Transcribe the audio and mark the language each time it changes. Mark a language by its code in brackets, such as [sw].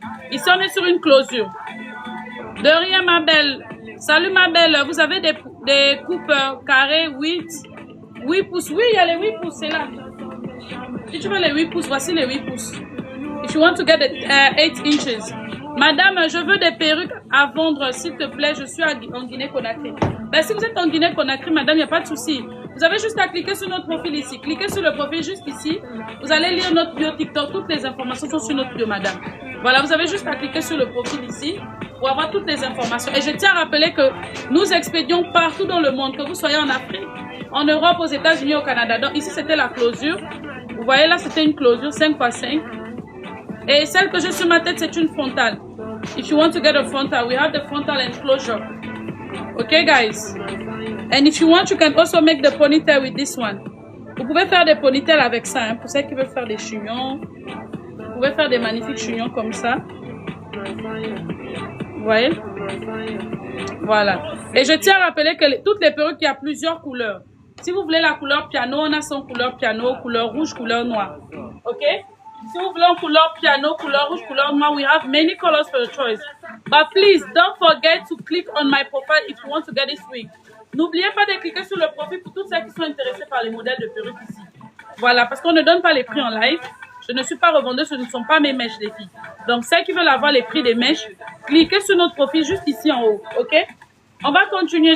[fr] Ici, on est sur une closure. De rien, ma belle. Salut, ma belle. Vous avez des coupes carrées 8 pouces. Oui, il y a les 8 pouces, c'est là. Si tu veux les 8 pouces, voici les 8 pouces. [en] If you want to get the 8 inches. [fr] Madame, je veux des perruques à vendre, s'il te plaît. Je suis en Guinée-Conakry. Ben, si vous êtes en Guinée-Conakry, madame, il n'y a pas de souci. Vous avez juste à cliquer sur notre profil ici. Cliquez sur le profil juste ici. Vous allez lire notre bio TikTok. Toutes les informations sont sur notre bio, madame. Voilà, vous avez juste à cliquer sur le profil ici pour avoir toutes les informations. Et je tiens à rappeler que nous expédions partout dans le monde, que vous soyez en Afrique, en Europe, aux États-Unis, au Canada. Donc ici, c'était la closure. Vous voyez là, c'était une closure 5x5. Et celle que j'ai sur ma tête, c'est une frontale. [en] If you want to get a frontal, we have the frontal and closure. Okay, guys? And if you want, you can also make the ponytail with this one. [fr] Vous pouvez faire des ponytails avec ça, hein, pour ceux qui veulent faire des chignons. Vous pouvez faire des magnifiques chignons comme ça. Vous voyez? Voilà. Et je tiens à rappeler que toutes les perruques, il y a plusieurs couleurs. Si vous voulez la couleur piano, on a son couleur piano, couleur rouge, couleur noire. Ok? Si vous voulez en couleur piano, couleur rouge, couleur noire, [en] we have many colors for your choice. But please, don't forget to click on my profile if you want to get this wig. [fr] N'oubliez pas de cliquer sur le profil pour tous ceux qui sont intéressés par les modèles de perruques ici. Voilà, parce qu'on ne donne pas les prix en live. Je ne suis pas revendeuse, ce ne sont pas mes mèches, les filles. Donc, celles qui veulent avoir les prix des mèches, cliquez sur notre profil juste ici en haut, ok? On va continuer.